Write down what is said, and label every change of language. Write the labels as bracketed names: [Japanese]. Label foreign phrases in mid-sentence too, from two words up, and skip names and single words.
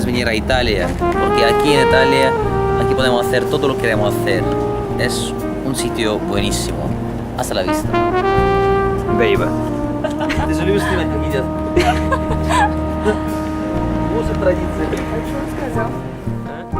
[Spanish] venir a Italia, porque aquí en Italia aquí podemos hacer todo lo que queremos hacer. Es un sitio buenísimo. Hasta la vista. Baby. [Russian] Ты же любишь снимать, как едят. Лучше традиции. А что он сказал?